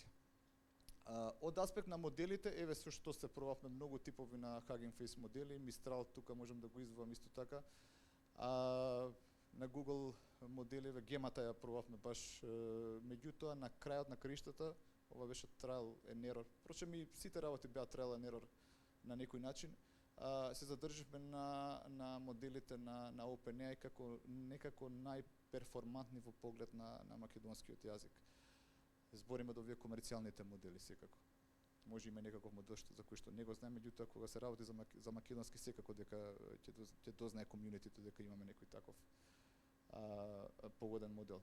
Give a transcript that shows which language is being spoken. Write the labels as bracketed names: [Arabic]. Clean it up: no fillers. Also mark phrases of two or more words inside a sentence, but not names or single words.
[Macedonian] Од аспект на моделите, еве со што се пробавме многу типови на Hugging Face модели, Mistral тука можам да го извадам исто така. На Google модели, гемата ја пробавме баш, меѓутоа на крајот на краиштата, ова беше [English] trial and error. [Macedonian] Впрочем и сите работи беа [English] trial and error [Macedonian] на некој начин. Се задрживме на моделите на OpenAI како некако најперформантни во поглед на македонскиот јазик. Збориме до овие комерцијалните модели секако. Може има некаков модел за кој што не го знае, меѓутоа кога се работи за македонски секако дека ќе дознае комјунитито дека имаме некој таков погоден модел.